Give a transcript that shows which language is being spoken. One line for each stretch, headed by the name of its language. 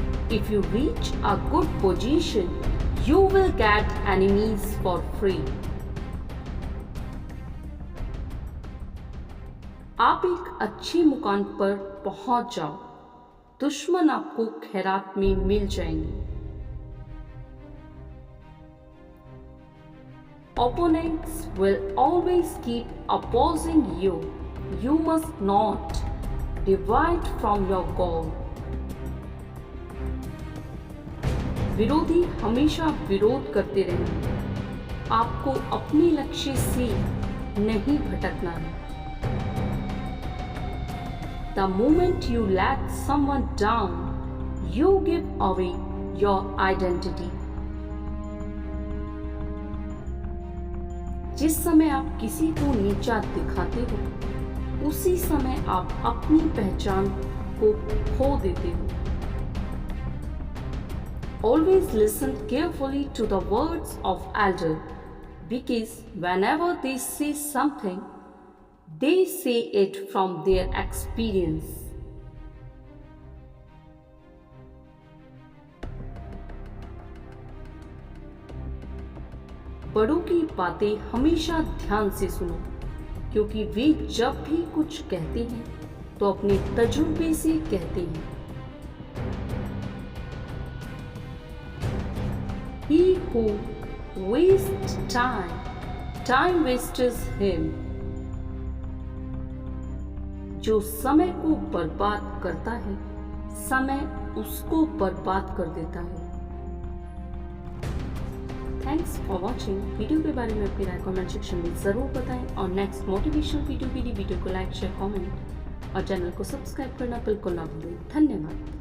English: If you reach a good position, you will get enemies for free.
Hindi: आप एक अच्छे मुकाम पर पहुंच जाओ, दुश्मन आपको खैरात में मिल जाएंगे।
English: Opponents will always keep opposing you. You must not divide from your goal.
Hindi: विरोधी हमेशा विरोध करते रहेंगे, आपको अपने लक्ष्य से नहीं भटकना है।
English: The moment you let someone down, you give away your identity.
Hindi: जिस समय आप किसी को नीचा दिखाते हो, उसी समय आप अपनी पहचान को खो देते हो।
English: Always listen carefully to the words of elder, because whenever they say something, they say it from their experience.
Hindi: बड़ों की बातें हमेशा ध्यान से सुनो, क्योंकि वे जब भी कुछ कहते हैं तो अपने तजुर्बे से कहते हैं।
English: He who wastes time, time wastes him.
Hindi: जो समय को बर्बाद करता है, समय उसको बर्बाद कर देता है।
English: Thanks for watching.
Hindi: वीडियो के बारे में अपनी राय कमेंट सेक्शन में ज़रूर बताएं और नेक्स्ट मोटिवेशनल वीडियो के लिए वीडियो को लाइक शेयर कमेंट और चैनल को सब्सक्राइब करना बिल्कुल ना भूलें। धन्यवाद।